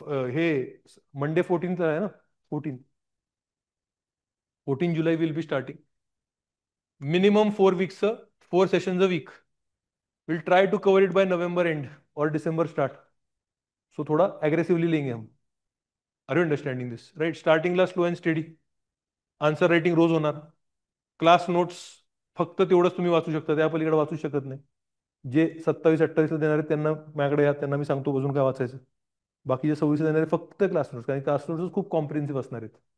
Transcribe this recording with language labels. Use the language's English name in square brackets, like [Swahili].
[Marathi] हे Monday 14th आहे ना, 14 जुलै [English] Will be starting. Minimum 4 weeks, 4 sessions a week. Will try to cover it by November end और December start. So [Hindi] थोड़ा aggressively लेंगे हम. [English] Are you understanding this, right? [Marathi] स्टार्टिंगला [English] Slow and study. [Marathi] Answer writing रोज होणार. Class notes फक्त तेवढंच तुम्ही वाचू शकता, त्या पलीकडे वाचू शकत नाही. जे 27-28 देणार आहेत त्यांना माझ्याकडे या, त्यांना मी सांगतो अजून काय वाचायचं. बाकीचे 26 देणार आहेत फक्त क्लास नोट्स, कारण क्लास नोट्स खूप कॉम्प्रिहेन्सिव्ह असणार आहेत.